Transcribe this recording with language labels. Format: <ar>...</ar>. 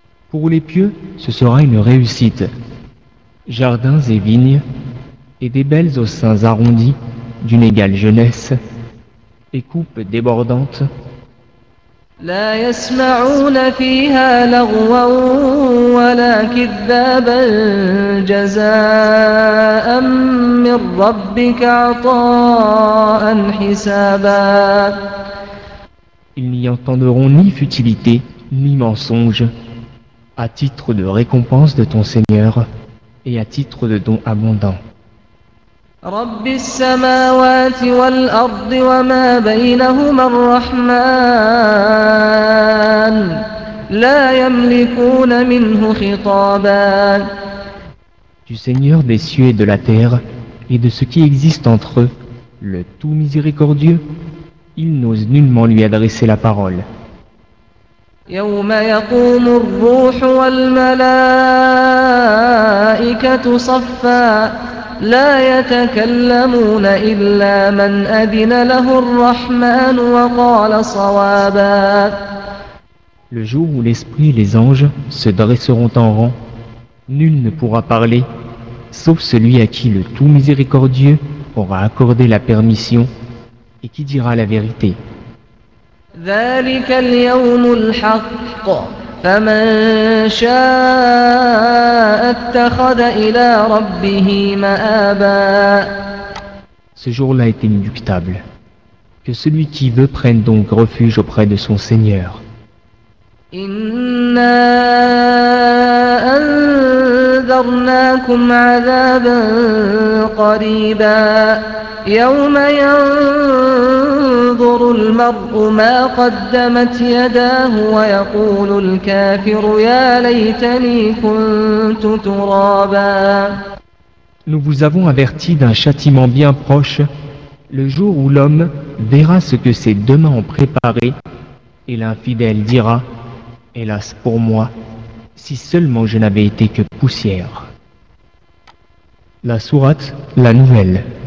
<fr>Pour les pieux, ce sera une réussite. Jardins et vignes, et des belles aux seins arrondis d'une égale jeunesse, et coupes débordantes.</fr> <ar>لا يسمعون فيها لغوا ولا كذابا جزاء من ربك عطاء حسابا.</ar> <fr>Ils n'y entendront ni futilité ni mensonge, à titre de récompense de ton Seigneur et à titre de don abondant.</fr> <ar>رب السماوات والأرض وما بينهما الرحمن لا يملكون منه خطابا.</ar> <fr>Du Seigneur des cieux et de la terre et de ce qui existe entre eux, le tout miséricordieux, il n'ose nullement lui adresser la parole.</fr> <ar>يوم يقوم الروح والملائكة صفا. لا يتكلمون إلا من أذن له الرحمن وقال صوابا.</ar> <fr>Le jour où l'esprit et les anges se dresseront en rang, nul ne pourra parler, sauf celui à qui le tout miséricordieux aura accordé la permission et qui dira la vérité.</fr> <ar>ذلك اليوم الحق. فَمَنْ شَاءَ اتَّخَذَ إِلَىٰ رَبِّهِ مَآبًا.</ar> <fr>Ce jour-là est inéluctable. Que celui qui veut prenne donc refuge auprès de son Seigneur.</fr> <ar>إِنَّا بلغناكم عذابا قريبا يوم ينظر المرء ما قدمت يداه ويقول الكافر يا ليتني كنت ترابا.</ar> <fr>Nous vous avons averti d'un châtiment bien proche, le jour où l'homme verra ce que ses deux mains ont préparé, et l'infidèle dira « Hélas pour moi, si seulement je n'avais été que poussière. » La sourate, la nouvelle.</fr>